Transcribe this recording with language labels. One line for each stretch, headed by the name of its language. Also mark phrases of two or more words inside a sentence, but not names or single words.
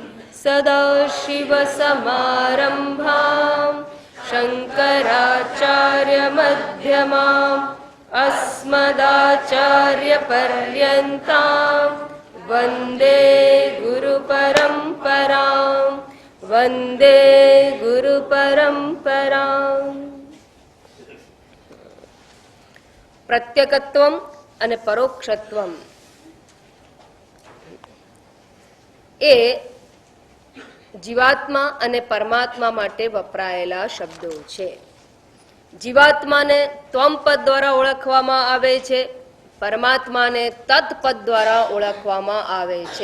Sanskrit: सदाशिवसमारम्भां शङ्कराचार्यमध्यमाम् अस्मदाचार्यपर्यन्तां वन्दे गुरुपरम्परां वन्दे गुरुपरम्परां।
Gujarati: प्रत्यकत्वम અને પરોક્ષત્વમ એ જીવાત્મા અને પરમાત્મા માટે વપરાયેલા શબ્દો છે. જીવાત્માને ત્વમ પદ દ્વારા ઓળખવામાં આવે છે, પરમાત્માને તત્પદ દ્વારા ઓળખવામાં આવે છે.